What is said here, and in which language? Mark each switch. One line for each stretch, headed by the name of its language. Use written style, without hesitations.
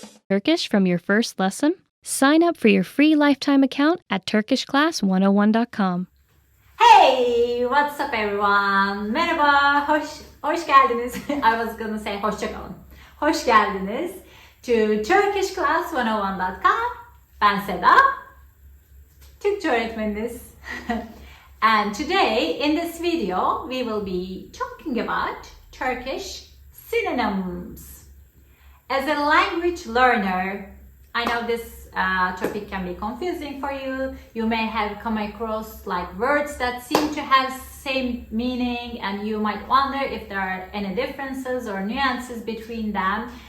English: Turkish from your first lesson? Sign up for your free lifetime account at turkishclass101.com. Hey, what's up everyone?
Turkish: Merhaba, hoş geldiniz.
English: I was gonna say hoşçakalın.
Turkish: Hoş geldiniz
English: to turkishclass101.com.
Turkish: Ben Seda, Türkçe öğretmeniniz.
English: And today, in this video, we will be talking about Turkish synonyms. As a language learner, I know this topic can be confusing for you. You may have come across words that seem to have same meaning, and you might wonder if there are any differences or nuances between them.